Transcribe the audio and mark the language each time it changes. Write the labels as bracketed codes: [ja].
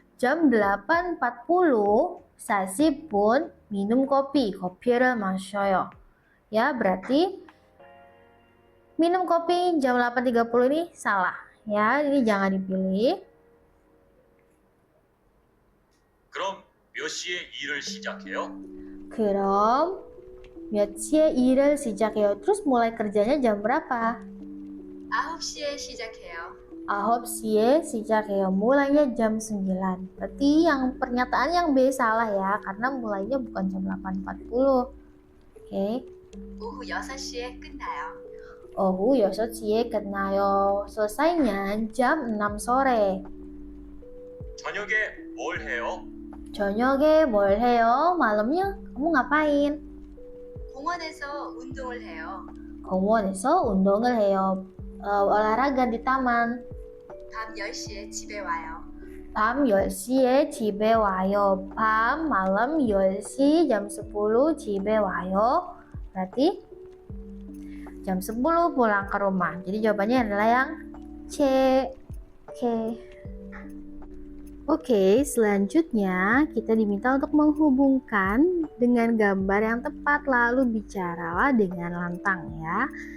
[id] jam 8.40 40분 minum kopi, [ko] 커피를 마셔요. [id] Ya, berarti minum kopi jam 8.30 ini salah. Ya, ini jangan dipilih. [ko] 그럼 몇 시에 일을 시작해요? 그럼 몇 시에 일을 시작해요? [id] Terus mulai kerjanya jam berapa? [ko] 9시에 시작해요. 9시에 시작해요. [id] Mulainya jam 9. Berarti yang pernyataan yang B salah ya, karena mulainya bukan jam 8.40. Oke. [ko] 오후 6시에 끝나요. 오후 6시에 끝나요. [id] Selesainya jam 6 sore. [ko] 저녁에 뭘 해요? 저녁에 뭘 해요? [id] Malamnya kamu ngapain? [ko] 공원에서 운동을 해요. 공원에서 운동을 해요. [id] olahraga di taman. [ko] 밤 10시에 집에 와요. 밤 10시에 집에 와요. 밤 malam 10시 jam 10 집에 와요. [id] Berarti jam 10 pulang ke rumah. Jadi jawabannya adalah yang C. Oke, selanjutnya kita diminta untuk menghubungkan dengan gambar yang tepat, lalu bicaralah dengan lantang ya.